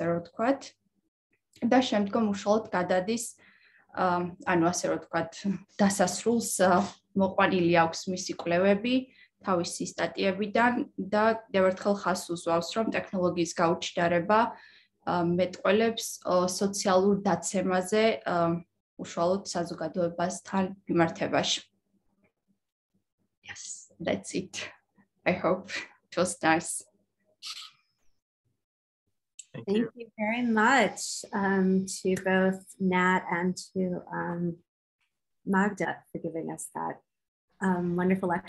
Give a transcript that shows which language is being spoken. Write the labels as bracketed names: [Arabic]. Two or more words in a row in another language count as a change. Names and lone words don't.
[Georgian] რომ ვთქვათ, და შემდგომ უშუალოდ გადადის, ასე რომ ვთქვათ, დასასრულს მოყვანილი აქვს მისი კვლევები თავისი სტატიებიდან და კიდევ ერთხელ ხაზს უსვავს, რომ ტექნოლოგიის გაუჩინარება მეტყველებს სოციალურ დაცემაზე უშუალოდ საზოგადოებასთან მიმართებაში. [English] Yes, that's it. I hope it was nice. Thank you very much to both Nat and to Magda for giving us that wonderful lecture.